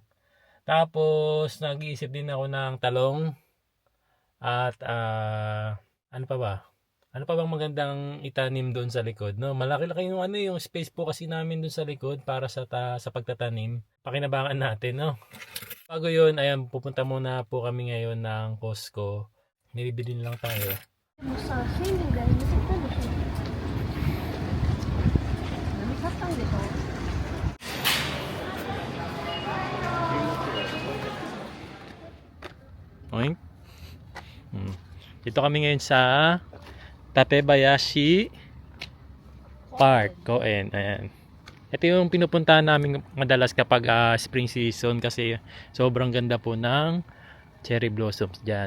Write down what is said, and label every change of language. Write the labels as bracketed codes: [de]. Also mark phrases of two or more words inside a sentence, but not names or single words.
[tl] Tapos nag-iisip din ako ng talong at ano pa ba? Ano pa bang magandang itanim doon sa likod? No, malaki-laki yung space po kasi namin doon sa likod para sa pagtatanim. Pakinabangan natin, no. Bago 'yun, ayan, pupunta muna po kami ngayon ng Costco. Nilibili lang tayo. [ja] でもさ、スイミングやりなさったんでしょ。何買ったんでしょ [tl] Oink. Dito kami ngayon sa Tatebayashi Park. Koen. Ayan. Ito yung pinupuntahan namin madalas kapag [en] spring season [tl] kasi sobrang ganda po ng [en] cherry blossoms [tl] dyan.